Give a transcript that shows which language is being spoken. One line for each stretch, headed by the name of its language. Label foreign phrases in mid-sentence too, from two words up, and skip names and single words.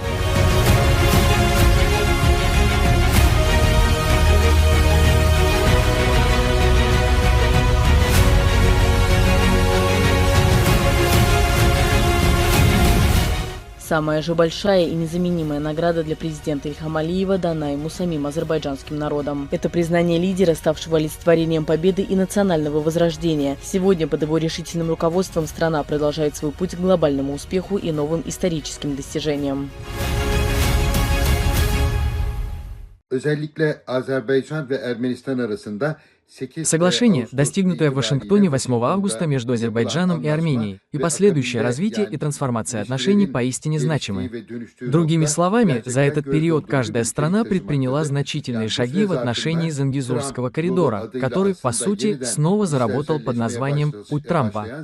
Russian: Самая же большая и незаменимая награда для президента Ильхама Алиева дана ему самим азербайджанским народом. Это признание лидера, ставшего олицетворением победы и национального возрождения. Сегодня под его решительным руководством страна продолжает свой путь к глобальному успеху и новым историческим достижениям.
Turkish: Özellikle Azerbaycan ve Ermenistan arasında
Russian: Соглашение, достигнутое в Вашингтоне 8 августа между Азербайджаном и Арменией, и последующее развитие и трансформация отношений поистине значимы. Другими словами, за этот период каждая страна предприняла значительные шаги в отношении Зангезурского коридора, который, по сути, снова заработал под названием «Путь Трампа».